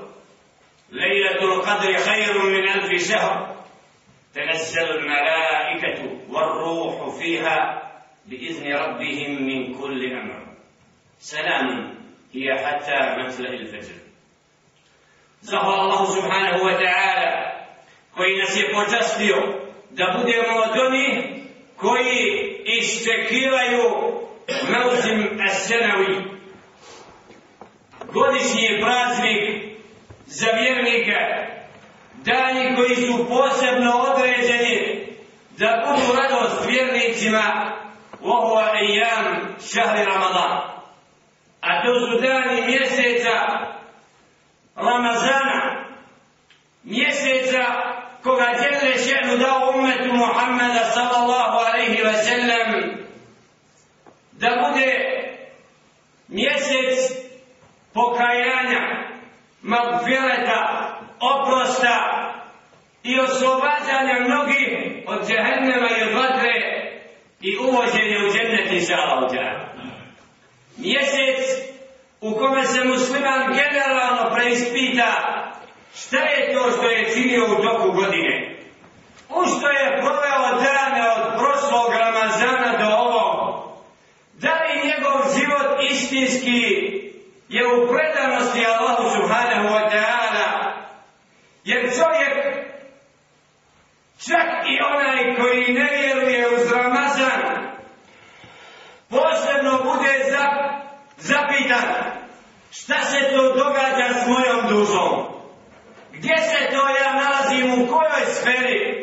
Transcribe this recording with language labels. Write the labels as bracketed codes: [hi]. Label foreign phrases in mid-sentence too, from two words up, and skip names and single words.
[ar] ليلة القدر خير من 1000 شهر تنزل الملائكة والروح فيها بإذن ربهم من كل أمر سلام هي حتى مطلع الفجر. [bs] Zahvala Allahu [ar] سبحانه وتعالى [bs] koji nas je počastio da budemo od onih koji iščekivaju [ar] الموسم السنوي, [bs] godišnji praznik za vjernike, dani koji su posebno određeni da budu radost vjernicima. [ar] وهو أيام شهر رمضان، [bs] a to su dani mjeseca Ramazana, mjeseca koga [ar] جل شأنه [bs] dao ummetu Muhammeda [ar] صلى الله عليه وسلم [bs] da bude mjesec pokajanja, magfireta, oprosta i oslobađanja mnogih od džehennema i od vatre i uvođenje u džennet [ar] إن شاء الله. [bs] Mjesec u kome se musliman generalno preispita šta je to što je činio u toku godine, u što je proveo dane od prošlog Ramazana do ovog, da li njegov život istinski je u predanosti Allahu [ar] سبحانه وتعالى, [bs] jer čovjek, čak i onaj koji ne vjeruje uz Ramazan, posebno bude zapitan šta se to događa s mojom dušom, gdje se to ja nalazim, u kojoj sferi.